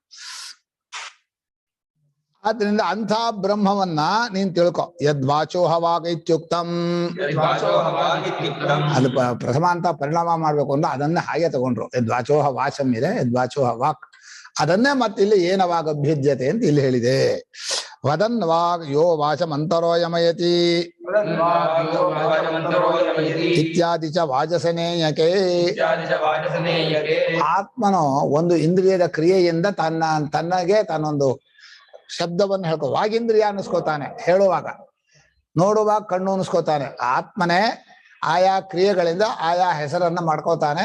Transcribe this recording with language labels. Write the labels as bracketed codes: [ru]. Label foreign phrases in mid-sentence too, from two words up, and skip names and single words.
[kn] ಆದ್ರಿಂದ ಅಂಥ ಬ್ರಹ್ಮವನ್ನ ನೀನ್ ತಿಳ್ಕೊ. [sa] ಯದ್ವಾಚೋಹವಾಗ ಇತ್ಯುಕ್ತಂ, [kn] ಅದು ಪ್ರಥಮ ಅಂತ ಪರಿಣಾಮ ಮಾಡ್ಬೇಕು ಅಂದ್ರೆ ಅದನ್ನೇ ಹಾಗೆ ತಗೊಂಡ್ರು. [sa] ಯದ್ವಾಚೋಹ ವಾಚಂ [kn] ಇದೆ, [sa] ಯದ್ವಾಚೋಹ ವಾಕ್, [kn] ಅದನ್ನೇ ಮತ್ತಿಲ್ಲಿ [sa] ಏನವಾಗ ಅಭ್ಯುಜ್ಯತೆ [kn] ಅಂತ ಇಲ್ಲಿ ಹೇಳಿದೆ. [sa] ವದನ್ ವಾಗ್ ಯೋ ವಾಚಂ ಅಂತರೋಯಮಯತಿ ಇತ್ಯಾದಿ ಚ ವಾಚಸನೇಯಕೆ. [kn] ಆತ್ಮನು ಒಂದು ಇಂದ್ರಿಯದ ಕ್ರಿಯೆಯಿಂದ ತನ್ನಗೆ ತಾನೊಂದು ಶಬ್ದವನ್ನು ಹೇಳ್ಕೊ. ವಾಗಿಂದ್ರಿಯ ಅನ್ನಿಸ್ಕೋತಾನೆ ಹೇಳುವಾಗ, ನೋಡುವಾಗ ಕಣ್ಣು ಅನ್ನಿಸ್ಕೋತಾನೆ. ಆತ್ಮನೇ ಆಯಾ ಕ್ರಿಯೆಗಳಿಂದ ಆಯಾ ಹೆಸರನ್ನ ಮಾಡ್ಕೋತಾನೆ.